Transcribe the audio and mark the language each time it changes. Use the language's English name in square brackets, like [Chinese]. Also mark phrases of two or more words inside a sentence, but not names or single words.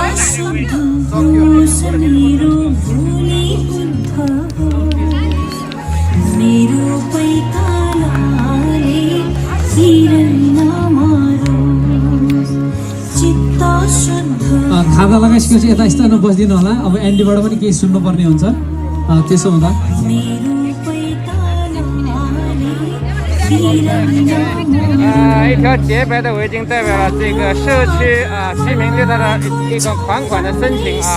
[Nepali] खादा लगाइसकेपछि यता स्थानमा बस्दिनु होला अब एन्डीबाट पनि केही सुन्नुपर्ने हुन्छ त्यसो हुँदा [Chinese] 一条洁白的围巾代表了这个社区居民对它的一个款款的深情啊。